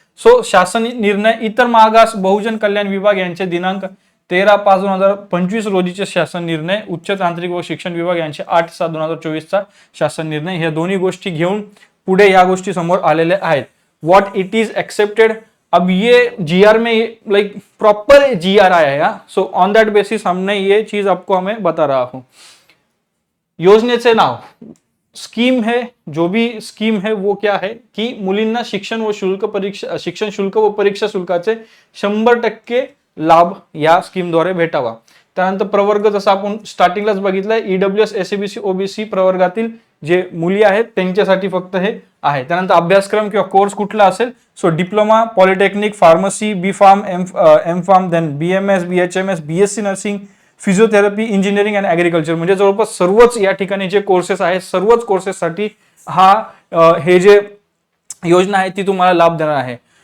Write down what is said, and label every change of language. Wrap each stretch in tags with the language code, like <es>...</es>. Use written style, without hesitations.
<mr>So शासन निर्णय इतर मागास बहुजन कल्याण विभाग यांचे दिनांक 13/5/2025 रोजीचे शासन निर्णय, उच्च तांत्रिक व शिक्षण विभाग यांचे 8/7/2024 चा शासन निर्णय, ह्या दोन्ही गोष्टी घेऊन पुढे या गोष्टी समोर आलेल्या आहेत।</mr> <en>what it is accepted,</en> <hi>अब ये जीआर में लाइक प्रॉपर जीआर आया है, सो ऑन दैट बेसिस हमने ये चीज आपको हमें बता रहा हूं।</hi> <mr>योजनेचे नाव,</mr> <hi>स्कीम है, जो भी स्कीम है वो क्या है की</hi> <mr>मुलींना शिक्षण शुल्क व परीक्षा शुल्काचे 100% लाभ या स्कीमद्वारे भेटावा। त्यानंतर प्रवर्ग, जसं आपण स्टार्टिंगलाच बघितलंय, ईडब्ल्यूएस एससीबीसी ओबीसी प्रवर्गातील जे मुली आहेत त्यांच्यासाठी फक्त हे आहे। त्यानंतर अभ्यासक्रम किंवा कोर्स कुठला असेल, so diploma, polytechnic, pharmacy, B form, M form, then BMS, BHMS, BSc nursing, physiotherapy, engineering and agriculture, म्हणजे जवळपास सर्वच या ठिकाणी जे कोर्सेस आहेत, सर्वच कोर्सेससाठी हे जे योजना आहे ती तुम्हाला लाभ देणार आहे।</mr>